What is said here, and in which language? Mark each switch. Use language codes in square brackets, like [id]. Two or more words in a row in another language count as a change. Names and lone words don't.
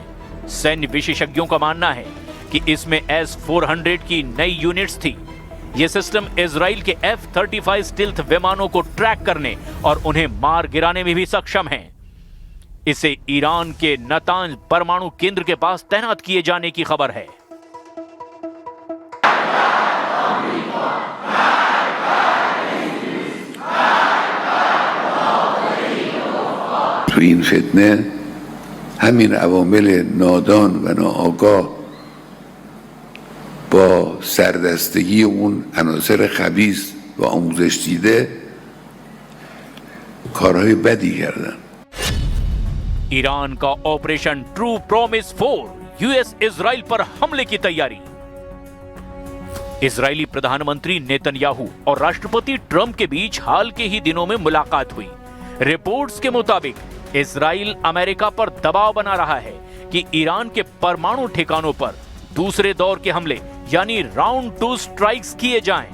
[hi] सैन्य विशेषज्ञों का मानना है कि इसमें S-400 की नई यूनिट्स थी। यह सिस्टम इजराइल के F-35 स्टील्थ विमानों को ट्रैक करने और उन्हें मार गिराने में भी सक्षम है। इसे ईरान के नतांज परमाणु केंद्र के पास तैनात किए जाने की खबर है। [fa] تو این فتنه همین عوامل نادان و ناآگاه با سردستگی اون عناصر خبیث و آموزش دیده کارهای بدی کردن. [hi] ईरान का ऑपरेशन ट्रू प्रॉमिस 4 यूएस इजराइल पर हमले की तैयारी। इजरायली प्रधानमंत्री नेतन्याहू और राष्ट्रपति ट्रंप के बीच हाल के ही दिनों में मुलाकात हुई। रिपोर्ट्स के मुताबिक इजराइल अमेरिका पर दबाव बना रहा है कि ईरान के परमाणु ठिकानों पर दूसरे दौर के हमले यानी [en] round 2 strikes [hi] किए जाएं।